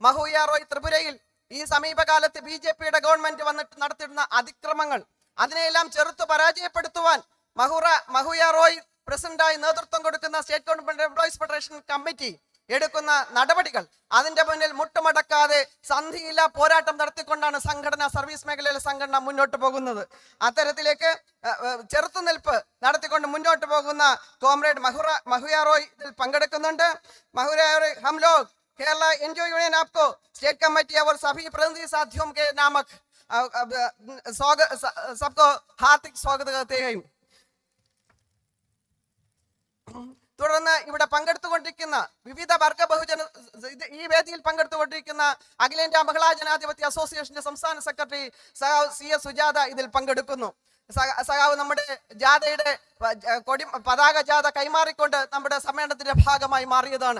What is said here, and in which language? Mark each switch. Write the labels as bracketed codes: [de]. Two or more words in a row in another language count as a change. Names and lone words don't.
[ml] മഹുയ റോയ് ത്രിപുരയിൽ ഈ സമീപകാലത്ത് BJP-യുടെ ഗവൺമെന്റ് വന്നിട്ട് നടത്തിയിരുന്ന അതിക്രമങ്ങൾ, അതിനെയെല്ലാം ചെറുത്തു പരാജയപ്പെടുത്തുവാൻ മഹുയ റോയ് പ്രസിഡന്റായി നേതൃത്വം കൊടുക്കുന്ന സ്റ്റേറ്റ് ഗവൺമെന്റ് എംപ്ലോയീസ് ഫെഡറേഷൻ കമ്മിറ്റി എടുക്കുന്ന നടപടികൾ, അതിന്റെ മുന്നിൽ മുട്ടുമടക്കാതെ സന്ധിയില്ല പോരാട്ടം നടത്തിക്കൊണ്ടാണ് സംഘടന, സർവീസ് മേഖലയിലെ സംഘടന മുന്നോട്ട് പോകുന്നത്. അത്തരത്തിലേക്ക് ചെറുത്തുനിൽപ്പ് നടത്തിക്കൊണ്ട് മുന്നോട്ട് പോകുന്ന കോമ്രേഡ് മഹുയ റോയ് ഇതിൽ പങ്കെടുക്കുന്നുണ്ട്. [hi] മഹുയ റോയ് हम लोग केरला एन.जॉ यूनियन आपको स्टेट कमेटी और सभी प्रतिनिधि साथियों के नामक सबको हार्दिक स्वागत करते हैं. [ml] തുടർന്ന് ഇവിടെ പങ്കെടുത്തുകൊണ്ടിരിക്കുന്ന വിവിധ വർഗ ബഹുജന ഈ വേദിയിൽ പങ്കെടുത്തുകൊണ്ടിരിക്കുന്ന അഖിലേന്ത്യാ മഹിളാ ജനാധിപത്യ അസോസിയേഷന്റെ സംസ്ഥാന സെക്രട്ടറി സഖാവ് CS സുജാത ഇതിൽ പങ്കെടുക്കുന്നു. സഖാവ് നമ്മുടെ ജാഥയുടെ പതാക ജാഥ കൈമാറിക്കൊണ്ട് നമ്മുടെ സമ്മേളനത്തിന്റെ ഭാഗമായി മാറിയതാണ്.